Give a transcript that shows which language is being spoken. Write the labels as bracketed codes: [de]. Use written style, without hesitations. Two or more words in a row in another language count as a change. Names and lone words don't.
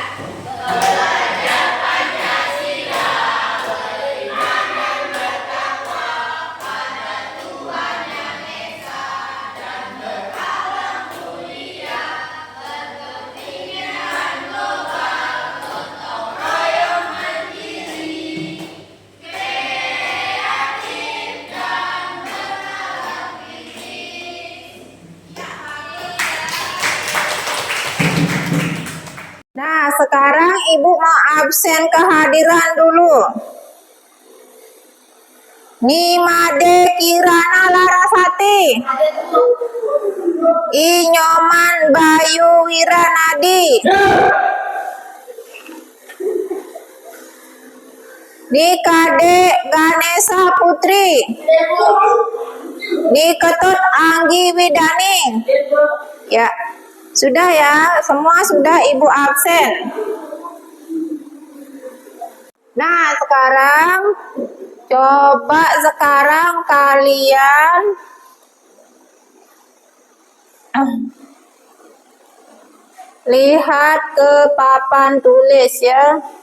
[id] Belajar Pancasila, beriman dan bertakwa pada Tuhan Yang Esa dan berkalam mulia, berkepentingan global, gotong royong mandiri, kreatif dan bernalar kritis. Nah, sekarang Ibu mau absen kehadiran dulu. Nimade Kirana Larasati, Inyoman Bayu Wiranadi, Nikade Ganesa Putri, Niketut Anggi Widani. Ya, sudah ya, semua sudah Ibu absen. Nah, sekarang kalian lihat ke papan tulis ya.